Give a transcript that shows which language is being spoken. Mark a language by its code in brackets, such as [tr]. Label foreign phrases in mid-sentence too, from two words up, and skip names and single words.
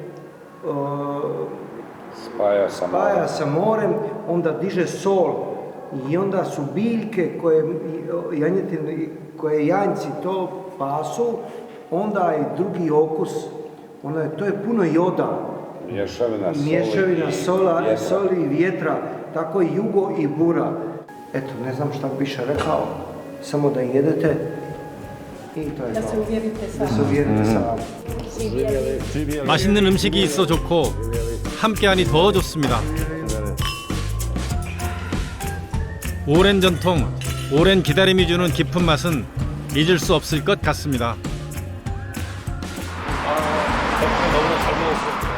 [hr] spaja sa morem, onda diže sol i onda su biljke koje janjci to pasu, onda je drugi okus. To je puno joda, mješavina soli i vjetra, tako i jugo i bura. Eto, ne znam šta bi više rekao, samo da jedete i to je Da se uvjerite sami. [ko] 맛있는 음식이 있어 좋고 함께하니 더 좋습니다. 오랜 전통, 오랜 기다림이 주는 깊은 맛은 잊을 수 없을 것 같습니다. 너무 잘 먹었어.